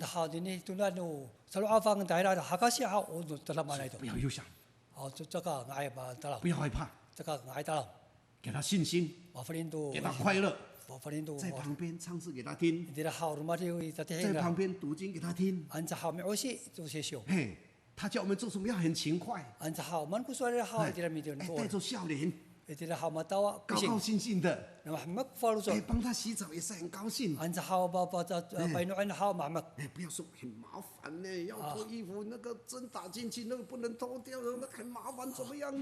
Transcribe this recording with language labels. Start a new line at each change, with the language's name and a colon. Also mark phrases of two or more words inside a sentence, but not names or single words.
Chinese: 不要憂傷，不要害怕，給他信心，給他快樂。在旁邊唱詩給他聽，在旁邊讀經給他聽。他叫我們做什麼要很勤快，帶着笑臉， 高高兴兴的，帮他洗澡也是很高兴。不要说很麻烦呢，要脱衣服那个针打进去，那个不能脱掉，那很麻烦，怎么样呢？